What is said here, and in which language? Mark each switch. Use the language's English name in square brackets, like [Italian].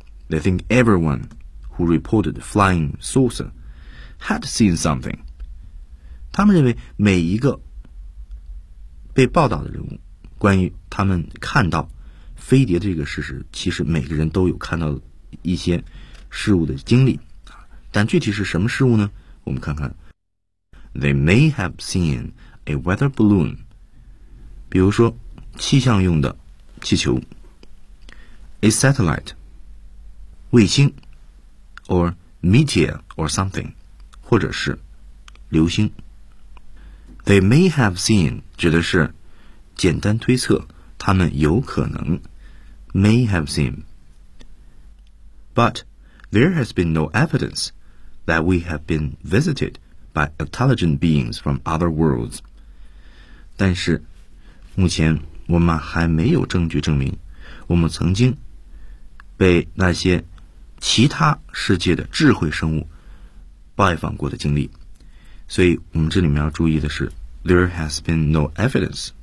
[English] They think everyone who reported flying saucer had seen something. [Chinese] 他们认为每一个被报道的人物关于他们看到飞碟的这个事实，其实每个人都有看到一些事物的经历。但具体是什么事物呢？我们看看。 [English] They may have seen a weather balloon. [Chinese] 比如说气象用的气球。 [English] A satellite. [Chinese] 卫星。 [English] Or meteor or something. [Chinese] 或者是流星。 [English] They may have seen [Chinese] 指的是简单推测他们有可能。 [English] May have seen. But there has been no evidence. That we have been visited by intelligent beings from other worlds. [Chinese] 但是目前我们还没有证据证明我们曾经被那些其他世界的智慧生物拜访过的经历。所以我们这里面要注意的是 [English] There has been no evidence.